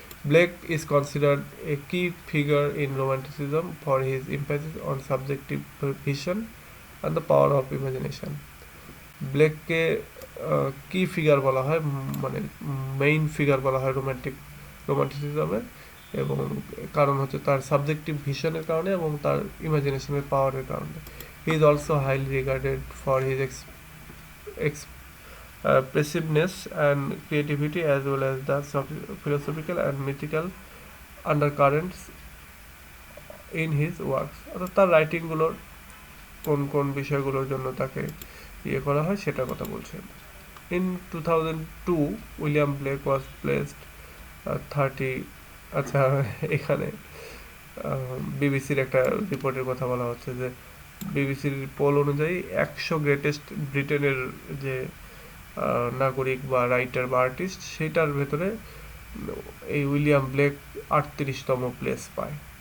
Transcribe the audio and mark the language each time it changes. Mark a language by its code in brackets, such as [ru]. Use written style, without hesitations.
[en] Blake is considered a key figure in Romanticism for his emphasis on subjective vision and the power of imagination. [bn] ব্লেককে কি figure বলা হয়, মানে main figure বলা হয় রোমান্টিসিজমের, এবং কারণ হচ্ছে তার সাবজেক্টিভ ভিশনের কারণে এবং তার ইমাজিনেশনের পাওয়ারের কারণে। [en] He is also highly regarded for his expressiveness and creativity, as well as the philosophical and mythical undercurrents in his works. [bn] অর্থাৎ তার রাইটিংগুলোর কোন কোন বিষয়গুলোর জন্য তাকে ইয়ে করা হয় সেটার কথা বলছেন। [en] In 2002 William Blake was placed 30, [bn] আচ্ছা এখানে বিবিসির একটা রিপোর্টের কথা বলা হচ্ছে যে বিবিসির পোল অনুযায়ী 100 গ্রেটেস্ট ব্রিটেনের যে নাগরিক বা রাইটার বা আর্টিস্ট, সেটার ভেতরে এই উইলিয়াম ব্লেক 38তম প্লেস পায়।